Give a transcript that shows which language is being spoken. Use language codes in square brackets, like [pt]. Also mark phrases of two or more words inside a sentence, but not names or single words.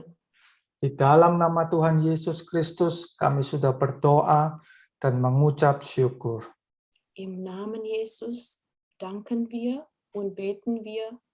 [id] Di dalam nama Tuhan Yesus Kristus kami sudah berdoa dan mengucap syukur. [de] Im Namen Jesus danken wir und beten wir.